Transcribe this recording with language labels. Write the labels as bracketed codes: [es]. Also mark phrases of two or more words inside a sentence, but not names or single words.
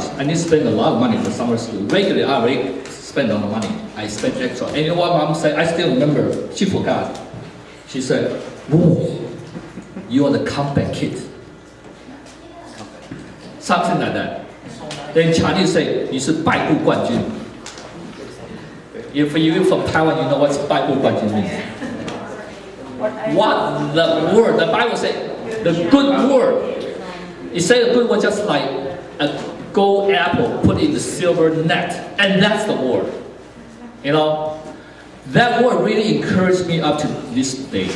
[en] I need to spend a lot of money for summer school. Regularly, I already spend a lot of money. I spent extra. And you know what mom said? I still remember. She forgot. She said, "Whoa, you are the comeback kid." Something like that. Then Chinese say, [zh] 你是败部冠军. [en] If you're from Taiwan, you know what 败部冠军 means. What the word? The Bible says the good word. It says the good word just like a gold apple put in the silver net, and that's the word. You know, that word really encouraged me up to this day.